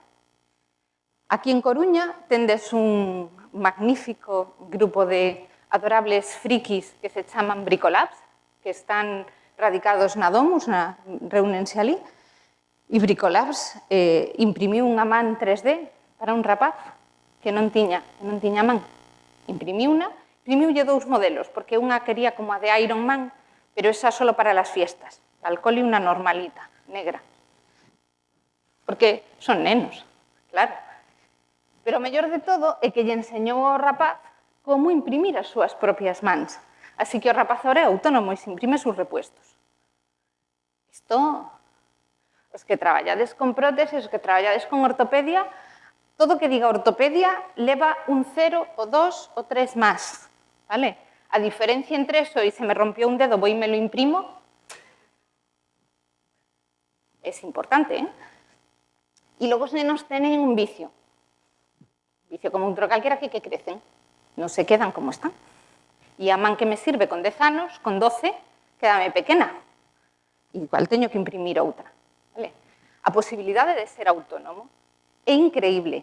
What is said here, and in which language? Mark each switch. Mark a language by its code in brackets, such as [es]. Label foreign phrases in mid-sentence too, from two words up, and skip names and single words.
[gl] Aquí en Coruña tendes un magnífico grupo de adorables frikis que se chaman Bricolabs, que están radicados na Domus, reúnense ali, e Bricolabs imprimiu unha man 3D para un rapaz que non tiña man. Imprimiulle dous modelos, porque unha quería como a de Iron Man, [es] pero esa solo para las fiestas, [gl] alcohol e unha normalita, negra. Porque son nenos, claro. Pero o mellor de todo é que lle enseñou ao rapaz como imprimir as súas propias mans. Así que o rapaz ahora é autónomo e [es] se imprime sus repuestos. [gl] Isto, os que traballades con próteses, os que traballades con ortopedia, todo o que diga ortopedia leva un 0, o 2, o 3 más. Vale? A diferencia entre eso e [es] se me rompió un dedo, voy [gl] e [es] me lo imprimo, [gl] es importante, ¿eh? Y logo os nenos tenen un vicio. Vicio como outro calquera que crecen. Non se quedan como están. E a man que me sirve con 10 anos, con 12, quédame pequena. Igual teño que imprimir outra. Vale? A posibilidade de ser autónomo é increíble.